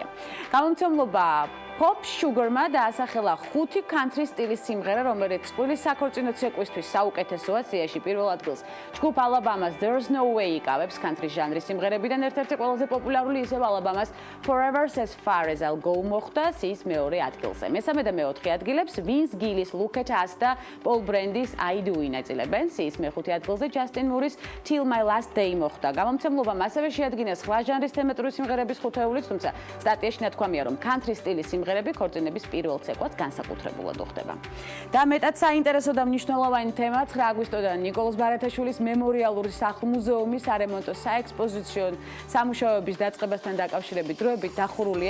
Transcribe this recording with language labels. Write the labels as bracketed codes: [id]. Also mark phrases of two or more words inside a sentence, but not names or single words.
[ka] გამომცემლობა Pop Sugar-მა დაასახელა 5 country სტილის სიმღერა, რომელიც წყვილის საქორწინო ცეკვისთვის საუკეთესოა. სიაში პირველ ადგილს ჯგუფ Alabama-ს There's No Way იკავებს country ჟანრის სიმღერებიდან ერთ-ერთი ყველაზე პოპულარული ისევ Alabama-ს Forever As Far As I'll Go მოხვდა სიის მეორე ადგილზე. მესამე და მეოთხე ადგილებს Vince Gill-ის Look At Us და Paul Brand-ის I Do ინაწილებენ. სიის მეხუთე ადგილზე Justin Moore-ის Till My Last Day მოხვდა. გამომცემლობამ ასევე შეადგინა სხვა ჟანრის თემატური სიმღერების ხუთეულიც, თუმცა სტატიაში ნათქვამია, რომ country სტილის სიმღერები ქორწინების პირველ ცეკვას განსაკუთრებულად უხდება. და მეტად საინტერესო და მნიშვნელოვანი თემა 9 აგვისტოდან ნიკოლოზ ბარათაშვილის მემორიალური სახლ-მუზეუმის არემონტო საექსპოზიციო სამუშაოების დაწყებასთან დაკავშირებით დროებით დახურულია.